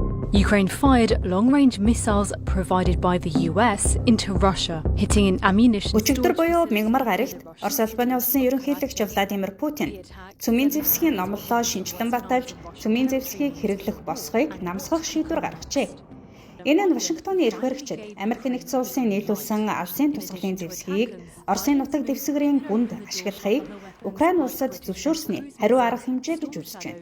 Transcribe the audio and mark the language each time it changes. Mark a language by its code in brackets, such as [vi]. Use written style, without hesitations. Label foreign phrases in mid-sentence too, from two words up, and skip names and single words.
[en] Ukraine fired long-range missiles provided by the US into Russia, hitting an ammunition [mn] Өчигдөр буюу мягмар гарагт Орос улбаны улсын ерөнхийлөгч Владимир Путин цөмийн зэвсгийн номлолоо шинжилэн баталж цөмийн зэвсгийг хэрэглэх босхойг намсгах шийдвэр гаргажээ. Энэ нь Вашингтоны эрх баригчид Америк нэгдсэн улсын нийлүүлсэн алсын тусгалын зэвсгийг Оросын нутаг дэвсгэрийн гүнд ашиглахыг Украин улсад зөвшөөрсний хариу арга хэмжээ гэж үзэж байна.